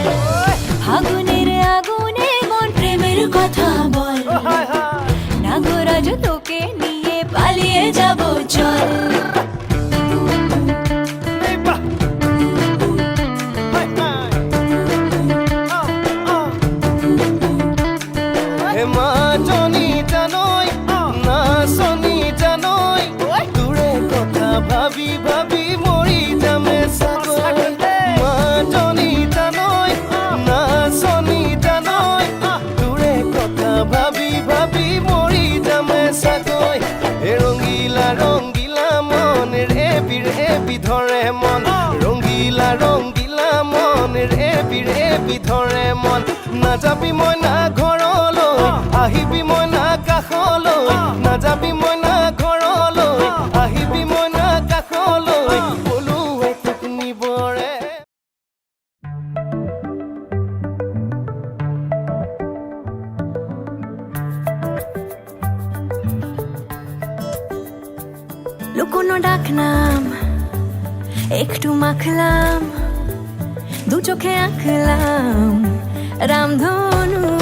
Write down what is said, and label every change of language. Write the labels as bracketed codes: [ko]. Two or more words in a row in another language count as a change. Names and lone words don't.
[bn] আগুনের আগুনে মন প্রেমের কথা বল, নাগরাজ তোকে নিয়ে পালিয়ে যাব চল। [as] হেমা জনি জানই না শনি জানই, দূৰে কথা ভাবি ভাবি মৰি যামে চাগৈ। মা জনি জানই না শনি জানই, দূৰে কথা ভাবি ভাবি মৰি যামে চাগৈ। হে ৰঙিলা ৰঙিলা মন ৰেবি ৰেবি ধৰে মন, ৰঙিলা ৰঙিলা মন ৰেবি ৰেবি ধৰে মন। নাযাবি মই না ঘৰলৈ, আহিবি মই না কাষলৈ, নাযাবি মই না ঘৰলৈ, আহিবি মই না কাষলৈ, পলুৱাই তোক নিবৰে। [bn] লুকোনো ডাকনাম একটু মাখলাম, দু চোখে আঁকলাম রামধনু।